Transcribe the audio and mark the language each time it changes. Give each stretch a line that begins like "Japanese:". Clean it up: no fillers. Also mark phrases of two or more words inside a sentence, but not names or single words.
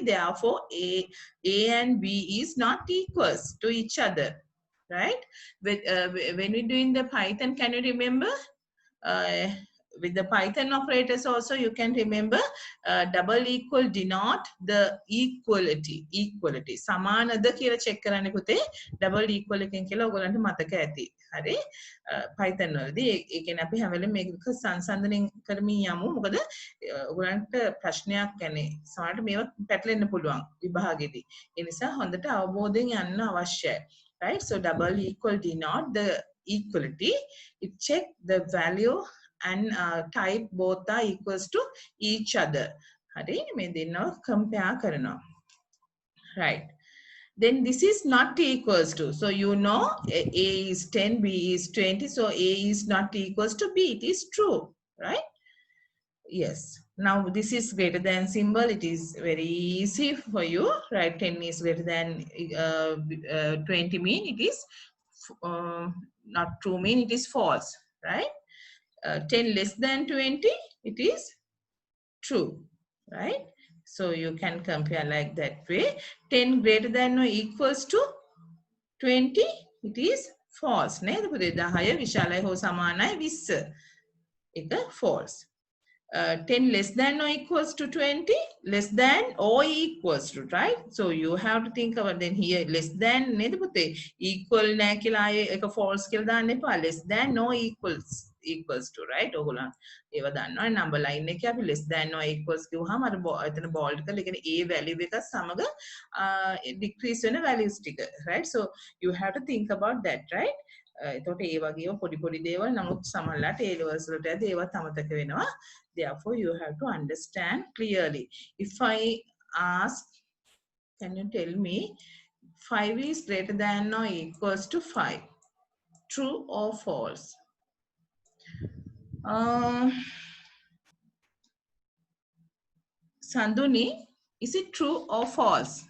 English: Therefore A and B is not equals to each other, right? When we do in the Python, can you remember? With the Python operators also you can remember double equal denote the equality.
Sinhala: සමානද කියලා check කරන්න පුතේ
English: double equal
Sinhala: එකෙන් කියලා ඔයගොල්ලන්ට මතක ඇති. හරි? Python වලදී ඒ කියන්නේ අපි හැම වෙලේම මේක සංසන්දනය කරමින් යමු. මොකද ඔයගොල්ලන්ට ප්‍රශ්නයක් يعني සමහරවිට මේව පැටලෙන්න පුළුවන් විභාගෙදී. ඒ නිසා හොඳට අවබෝධයෙන් යන්න අවශ්‍යයි.
English: Right? So double equal denote the equality. It check the value and type both are equals to each other.
Sinhala: හරි මේ දෙන්නව compare කරනවා.
English: Right. Then this is not equals to. So you know A is 10, B is 20. So A is not equals to B. It is true. Right? Yes. Now this is greater than symbol. It is very easy for you. Right? 10 is greater than 20 mean it is not true mean it is false. Right? 10 less than 20, it is true, right? So you can compare like that way. 10 greater than or equals to 20, it is false.
Sinhala: නේද පුතේ 10 විශාලයි හෝ සමානයි 20. ඒක false.
English: 10 less than or equals to 20, less than or equals to, right? So you have to think about then here less than
Sinhala: නේද පුතේ
English: equal
Sinhala: නැහැ කියලා ආයේ ඒක
English: false
Sinhala: කියලා දාන්න එපා.
English: Less than or equals to, right?
Sinhala: ඔයගොල්ලන් ඒව දන්නවා
English: number line
Sinhala: එකේ අපි
English: less than or equals
Sinhala: කිව්වහම අර එතන bold කරලා ඒ කියන්නේ
English: a value
Sinhala: එක සමග decrease වෙන values ටික,
English: right? So you have to think about that, right?
Sinhala: එතකොට ඒ වගේම පොඩි දේවල් නමුත් සමහරලාට A levels වලට යද්දී ඒවත් අමතක වෙනවා.
English: Therefore you have to understand clearly. If I ask, can you tell me 5 is greater than or equals to 5? True or false? Sanduni, is it true or false?